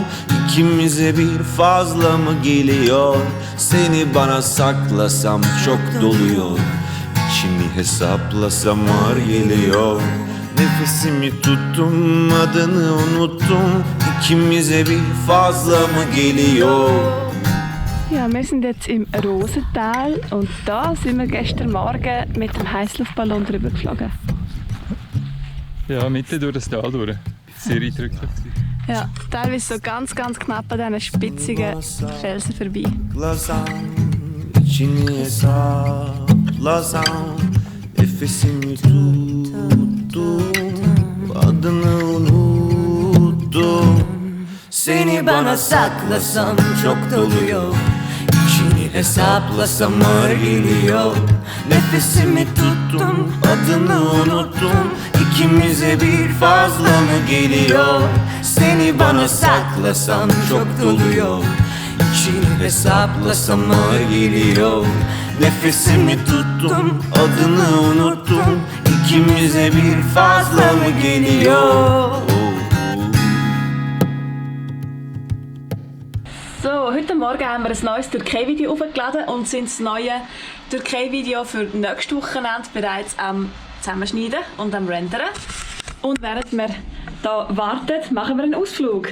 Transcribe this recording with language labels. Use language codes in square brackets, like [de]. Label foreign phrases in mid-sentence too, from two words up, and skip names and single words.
[tr] İkimize bir fazla mı geliyor? Seni bana saklasam çok doluyor. İçini hesaplasam ağır geliyor. Nefesimi tuttum, adını unuttum. İkimize bir fazla mı geliyor? [de] Ja, wir sind jetzt im Rosental und da sind wir gestern Morgen mit dem Heißluftballon drüber geflogen. Ja, mitten durch das Tal durch. Sehr eindrücklich. Ja, teilweise so ganz knapp an diesen spitzigen Felsen vorbei. [tr] İçini hesaplasam. Nefesimi tuttum, adını unuttum. Seni bana saklasam çok doluyor. İçini hesaplasam ağır geliyor. Nefesimi tuttum, adını unuttum. İkimize bir fazla mı geliyor? Seni bana saklasam çok doluyor. İçini hesaplasam ağır geliyor. Nefesimi tuttum, adını unuttum. İkimize bir fazla mı geliyor? [de] So, heute Morgen haben wir ein neues Türkei-Video aufgeladen und sind das neue Türkei-Video für nächstes Wochenende bereits am Zusammenschneiden und am Rendern. Und während wir hier warten, machen wir einen Ausflug.